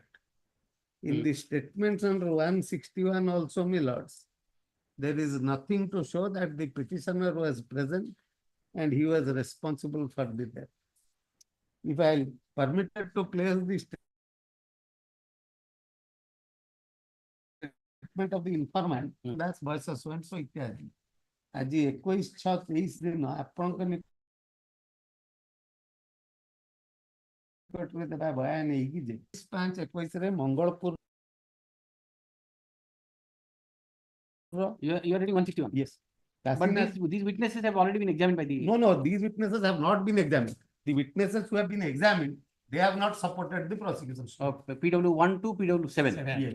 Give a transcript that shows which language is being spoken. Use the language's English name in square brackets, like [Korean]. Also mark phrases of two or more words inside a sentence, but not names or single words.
[English] In the statements under 161 also, my lords, there is nothing to show that the petitioner was present and he was responsible for the death. If I am permitted to place the statement of the informant, that's ବୟସ so and so ଇତ୍ୟାଦି। [Odia] ଆଜି 21/6/23 ଦିନ ଆପଣଙ୍କ ନିକଟରେ ଦେବା ବୟାନ ନେଇକି ଯେ 5/21 ରେ ମଙ୍ଗଳପୁର [English] You are reading 161. yes But these witnesses have already been examined by the. no, these witnesses have not been examined. The witnesses who have been examined, they have not supported the prosecution. PW1 to PW7. Yes.